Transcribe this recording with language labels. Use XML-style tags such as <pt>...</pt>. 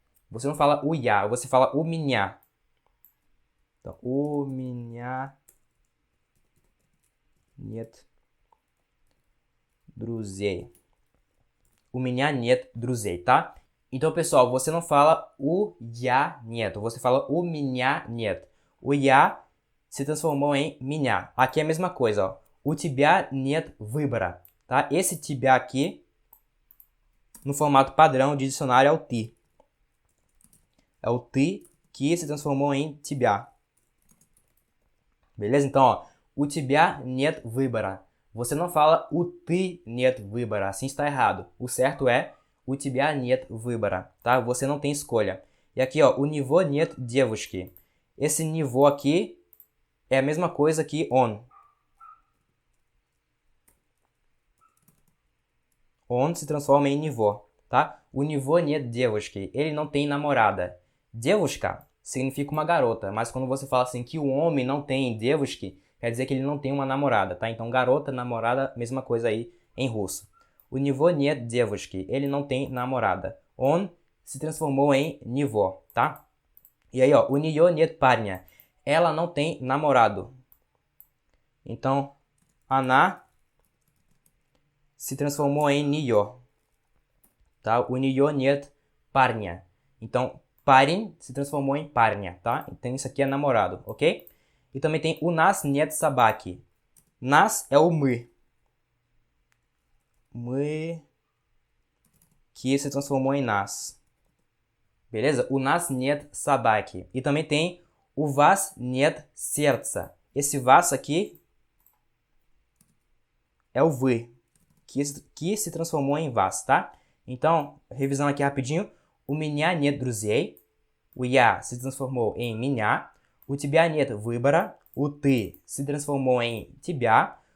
<pt>Você não fala o</pt> <ru>я,</ru> <pt>você fala o</pt> <ru>меня.</ru> <pt>Então,</pt> <ru>у меня нет друзей. У меня нет друзей, tá?</ru> <pt>Então, pessoal, você não fala o</pt> <ru>я нет,</ru> <pt>você fala o</pt> <ru>меня нет.</ru> <pt>O я se transformou em меня. Aqui é a mesma coisa, ó.</pt> <ru>У тебя нет выбора,</ru> <pt>tá? Esse тебя aqui, no formato padrão de dicionário, é o ты. É o ты que se transformou em тебя. Beleza? Então, ó,</pt> <ru>у тебя нет выбора.</ru> <pt>Você não fala o</pt> <ru>ты нет выбора,</ru> <pt>assim está errado. O certo é</pt> <ru>у тебя нет выбора,</ru> <pt>tá? Você não tem escolha. E aqui, ó,</pt> <ru>у него нет девушки.</ru> <pt>Esse него aqui é a mesma coisa que он. Он se transforma em него, tá?</pt> <ru>У него нет девушки.</ru> <pt>Ele não tem namorada. Девушка significa uma garota, mas quando você fala assim que o homem não tem девушки, quer dizer que ele não tem uma namorada, tá? Então, garota, namorada, mesma coisa aí em russo.</pt> <ru>У него нет девушки.</ru> <pt>Ele não tem namorada. Он se transformou em него, tá? E aí, ó,</pt> <ru>у нее нет парня.</ru> <pt>Ela não tem namorado. Então, она se transformou em неё, tá?</pt> <ru>У неё нет парня.</ru> <pt>Então, парень se transformou em парня, tá? Então, isso aqui é namorado, ok? E também tem</pt> <ru>у нас нет собаки.</ru> <pt>Нас é o мы. Мы que se transformou em нас. Beleza?</pt> <ru>У нас нет собаки.</ru> <pt>E também tem</pt> <ru>у вас нет сердца.</ru> <pt>Esse вас aqui é o вы, que se transformou em вас, tá? Então, revisando aqui rapidinho.</pt> <ru>У меня нет друзей.</ru> <pt>O я se transformou em меня.</pt> <ru>У тебя нет выбора.</ru> <pt>O ты se transformou em тебя.</pt>